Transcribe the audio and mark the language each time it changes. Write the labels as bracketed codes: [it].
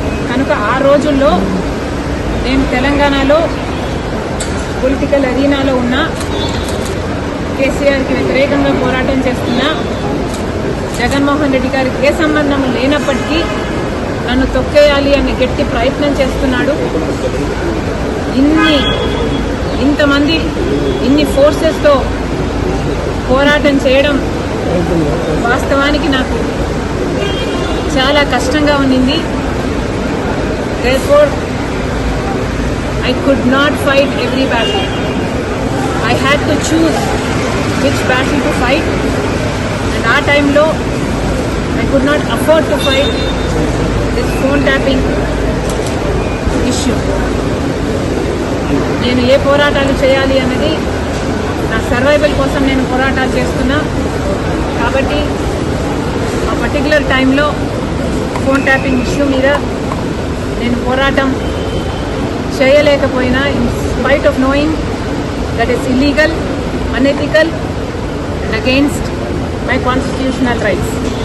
[te] కనుక ఆ రోజుల్లో నేను తెలంగాణలో పొలిటికల్ అరీనాలో ఉన్న కేసీఆర్కి వ్యతిరేకంగా పోరాటం చేస్తున్న జగన్మోహన్ రెడ్డి గారికి ఏ సంబంధం లేనప్పటికీ నన్ను తొక్కేయాలి అనే గట్టి ప్రయత్నం చేస్తున్నాడు. ఇంతమంది ఇన్ని ఫోర్సెస్తో పోరాటం చేయడం వాస్తవానికి నాకు చాలా కష్టంగా ఉండింది. [en] Therefore, I could not fight every battle. I had to choose which battle to fight, and [te] ఆ టైంలో [en] I could not afford to fight this phone tapping issue. [te] నేను ఏ పోరాటాలు చేయాలి అన్నది నా సర్వైవల్ కోసం నేను పోరాటాలు చేస్తున్నా. కాబట్టి ఆ పర్టికులర్ టైంలో ఫోన్ ట్యాపింగ్ ఇష్యూ మీద నేను పోరాటం చేయలేకపోయినా, [en] In spite of knowing that is illegal, unethical and against my constitutional rights.